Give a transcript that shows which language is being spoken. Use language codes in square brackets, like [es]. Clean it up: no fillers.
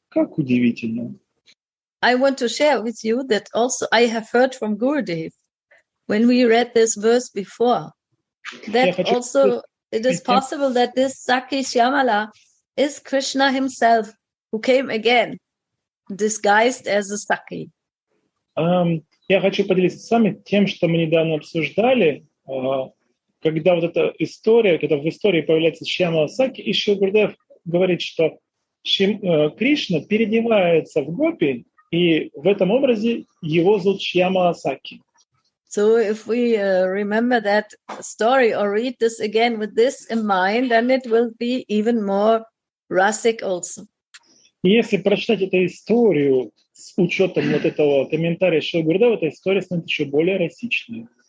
[ru] Как удивительно. [en] I want to share with you that also I have heard from Gurudev when we read this verse before, that also it is possible that this Saki Shyamala is Krishna himself who came again, disguised as a Saki. [ru] Я хочу поделиться с вами тем, что мы недавно обсуждали, когда вот эта история, когда в истории появляется Шьямала Саки, и Шрила Гурудев говорит, что Кришна переодевается в гопи, и в этом образе его зовут Шьямала Саки. [en] So if we remember that story or read this again with this in mind, then it will be even more rasic also. [ru] Если прочитать эту историю с учетом вот этого комментария Шрила Гурудева, эта история станет еще более расичной.